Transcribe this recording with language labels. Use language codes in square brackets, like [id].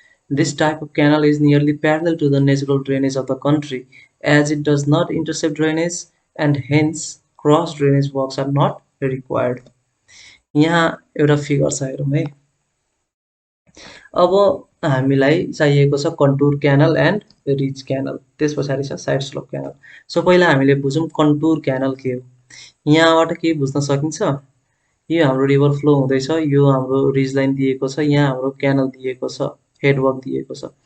[en] This type of canal is nearly parallel to the natural drainage of the country, as it does not intercept drainage and hence cross drainage works are not required. [ne] यहाँ एउटा figure छ हेरौँ है। अब हामीलाई चाहिएको छ contour canal and ridge canal, त्यस पछाडि छ साइड स्लोप क्यानल। सो पहिला हामीले बुझौँ कन्टुर क्यानल के हो। यहाँबाट के बुझ्न सकिन्छ, यो हाम्रो रिभर फ्लो हुँदैछ, यो हाम्रो रिज लाइन दिएको छ, यहाँ हाम्रो क्यानल दिएको छ, हेडवर्क दिएको छ।